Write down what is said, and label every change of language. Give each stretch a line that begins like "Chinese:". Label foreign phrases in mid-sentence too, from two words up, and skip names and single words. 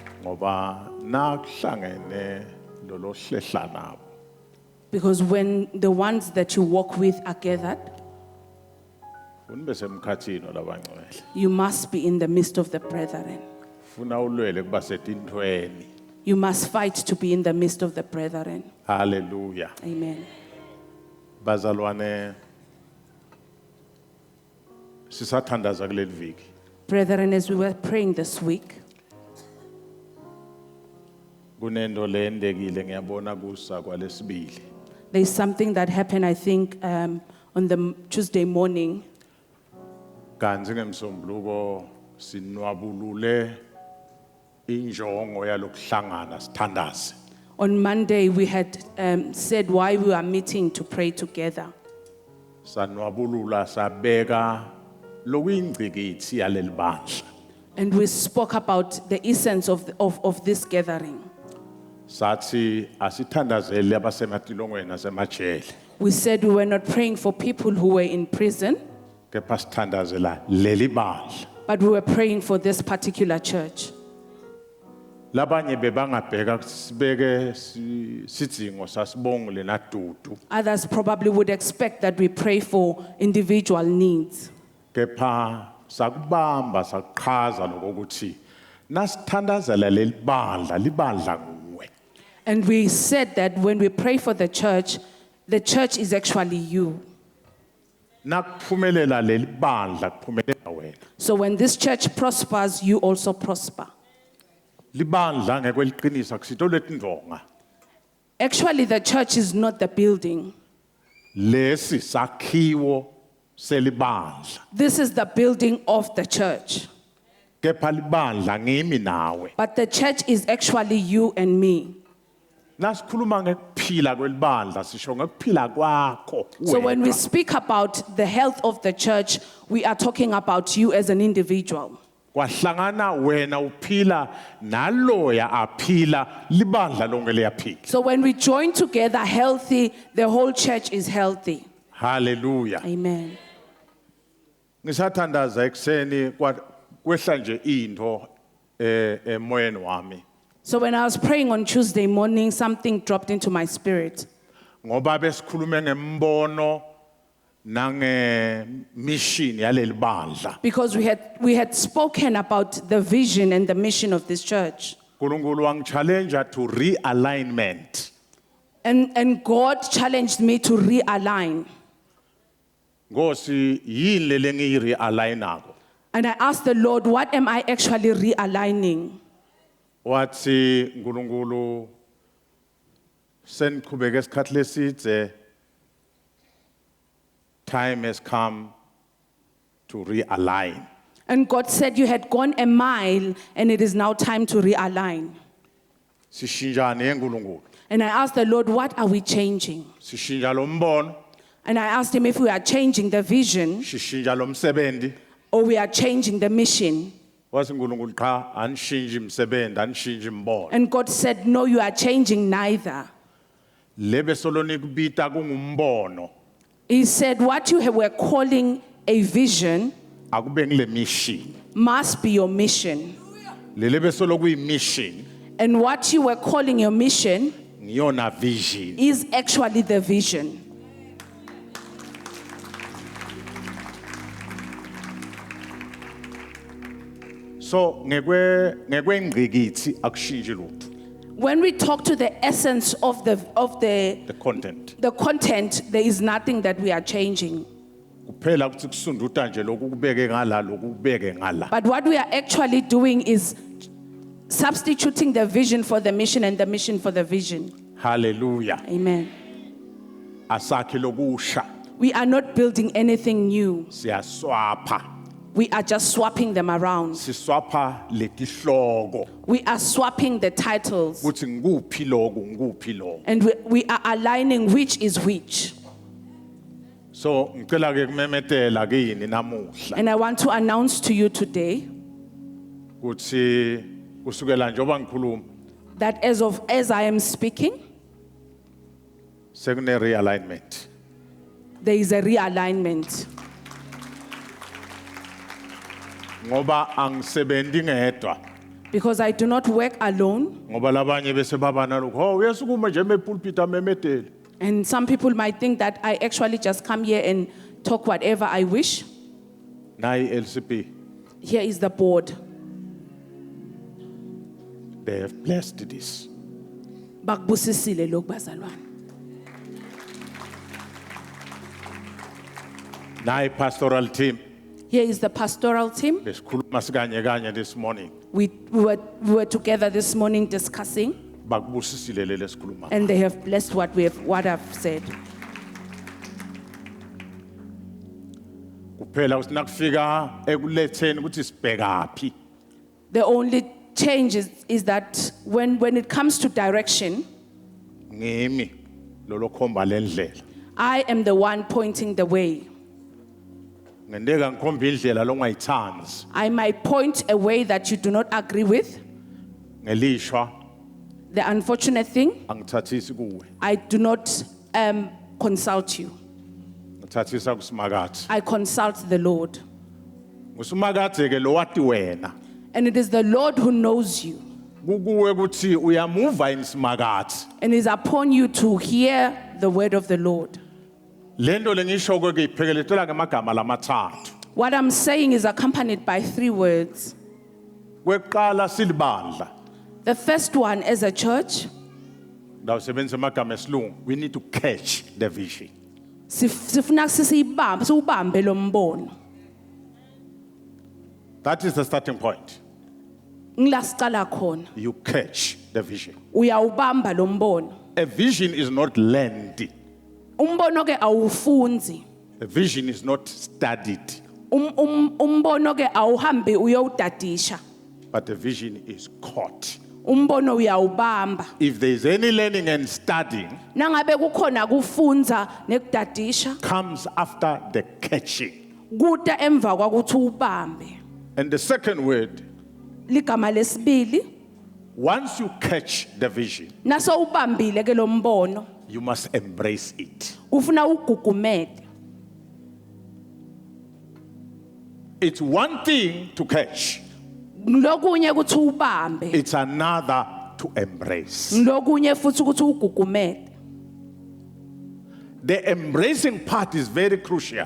English: Because when the ones that you walk with are gathered, you must be in the midst of the brethren. You must fight to be in the midst of the brethren. Hallelujah. Amen.
Swati: Bazalwane sisathandaza kuleli viki.
English: Brethren, as we were praying this week,
Swati: kunento leyendekile ngiyabona kusa kwalesibili.
English: there is something that happened, I think, on the Tuesday morning.
Swati: Kanzi ngemsombuluko sinwabulule injongo yalokuhlangana sithandaze.
English: On Monday, we had said why we are meeting to pray together.
Swati: Sanwabulula sabeka lokuyingcikithi yaleli bandla.
English: And we spoke about the essence of this gathering.
Swati: Sathi asithandazele abasematilongweni nasemajele.
English: We said we were not praying for people who were in prison,
Swati: Kepha sithandazela leli bandla.
English: but we were praying for this particular church.
Swati: Labanye bebangabheka sibeke sidingo sasibongile nadudu.
English: Others probably would expect that we pray for individual needs.
Swati: Kepha sakubamba saqhaza lokuthi nasithandazela leli bandla libandla nguwe.
English: And we said that when we pray for the church is actually you.
Swati: Nakuphumelela leli bandla kuphumelela wena.
English: So when this church prospers, you also prosper.
Swati: Libandla ngekweliqiniso akusito letindonga.
English: Actually, the church is not the building.
Swati: Lesi sakhiwo selibandla.
English: This is the building of the church.
Swati: Kepha libandla ngimi nawe.
English: But the church is actually you and me.
Swati: Nasikhuluma ngekuphila kwelibandla sisho ngekuphila kwakho.
English: So when we
Swati: wena.
English: speak about the health of the church, we are talking about you as an individual.
Swati: Kwahlangana wena uphila naloya aphila libandla lonke liyaphila.
English: So when we join together healthy, the whole church is healthy. Hallelujah. Amen.
Swati: Ngisathandaza ekseni kwehla nje into emoyeni wami.
English: So when I was praying on Tuesday morning, something dropped into my spirit.
Swati: Ngoba besikhulume ngembono nange mission yaleli bandla.
English: Because we had spoken about the vision and the mission of this church.
Swati: uNkulunkulu wangichallenge
English: to realignment. And God challenged me to realign.
Swati: Ngosi yini lengiyi realign-ako?
English: And I asked the Lord, what am I actually realigning?
Swati: Wathi uNkulunkulu seniqhubeka esikhathi lesidze,
English: time has come to realign. And God said, you had gone a mile and it is now time to realign.
Swati: Sishinjane uNkulunkulu.
English: And I asked the Lord, what are we changing?
Swati: Sishinja lo mbono,
English: And I asked him if we are changing the vision
Swati: sishinja lo msebenzi.
English: or we are changing the mission.
Swati: Wathi uNkulunkulu cha anishinji imsebenzi anishinji imbono.
English: And God said, no, you are changing neither.
Swati: Lebe soloni kubita kungumbono
English: He said, what you were calling a vision
Swati: akube ngile mission.
English: must be your mission.
Swati: Lebe solo kuyi mission
English: And what you were calling your mission
Swati: ngiyona vision.
English: is actually the vision.
Swati: So ngekwengqikithi akushinji lutho
English: When we talk to the essence of the the content. content, there is nothing that we are changing.
Swati: Kuphela ukuthi kusunduta nje lokubeke ngala lokubeke ngala.
English: But what we are actually doing is substituting the vision for the mission and the mission for the vision. Hallelujah. Amen.
Swati: Asakhe lokusha
English: We are not building anything new.
Swati: siyaswapha.
English: We are just swapping them around.
Swati: Siswapha letihloko
English: We are swapping the titles.
Swati: ukuthi ngikuphi lokhu ngikuphi lokhu.
English: And we are aligning which is which.
Swati: So ngicela ke kumemetela kini namuhla
English: And I want to announce to you today
Swati: ukuthi kusukela njoba ngikhuluma
English: that as I am speaking,
Swati: sekune realignment.
English: there is a realignment.
Swati: Ngoba angisebenzi ngedwa
English: Because I do not work alone.
Swati: ngoba labanye bese baba nalokho oh uyasukuma nje epulpit amemetele.
English: And some people might think that I actually just come here and talk whatever I wish.
Swati: Nayi LCP
English: Here is the board. they have blessed this.
Swati: Bakubusisile lokhu bazalwane.
English: Nayi pastoral team Here is the pastoral team.
Swati: besikhuluma sikanye kanye
English: this morning We were together this morning discussing,
Swati: bakubusisile lele sikhuluma.
English: and they have blessed what I've said.
Swati: Kuphela ukuthi nakufika ekuletheni ukuthi sibhekaphi.
English: The only change is that when it comes to direction,
Swati: Ngimi lolo khomba lendlela.
English: I am the one pointing the way.
Swati: Ngendeka ngikhomba indlela longayithandi.
English: I might point a way that you do not agree with.
Swati: Ngelishwa
English: The unfortunate thing,
Swati: angithathisi kuwe.
English: I do not consult you.
Swati: Ngithathisa kusimakade.
English: I consult the Lord.
Swati: Ngusimakade ke lo wathi wena.
English: And it is the Lord who knows you.
Swati: Kukuwe ukuthi uyamuva insimakade.
English: And it is upon you to hear the word of the Lord.
Swati: Lento lengisho ke iphekeletela ngemagama lamathathu.
English: What I'm saying is accompanied by 3 words.
Swati: Kweqala silibandla.
English: The first one, as a church,
Swati: Ndawusebenzisa amagama esilungu.
English: We need to catch the vision.
Swati: sifuna siwubambe lo mbono.
English: That is the starting point.
Swati: Ngila siqala khona.
English: You catch the vision.
Swati: Uyawubamba lo mbono.
English: A vision is not lengthy.
Swati: Umbono ke awufunzi.
English: The vision is not studied,
Swati: Umbono ke awuhambi uyowudadisha.
English: but the vision is caught.
Swati: Umbono uyawubamba.
English: If there is any learning and studying,
Swati: Nangabe kukhona kufunza nekudadisha,
English: comes after the catching.
Swati: kuta emva kwakuthi ubambe.
English: And the second word,
Swati: Ligama lesibili,
English: once you catch the vision,
Swati: naso ubambile ke lo mbono,
English: you must embrace it.
Swati: ufuna ugugumete.
English: It's one thing to catch,
Swati: Lokunye kuthi ubambe,
English: it's another to embrace.
Swati: lokunye futhi ukuthi ugugumete.
English: The embracing part is very crucial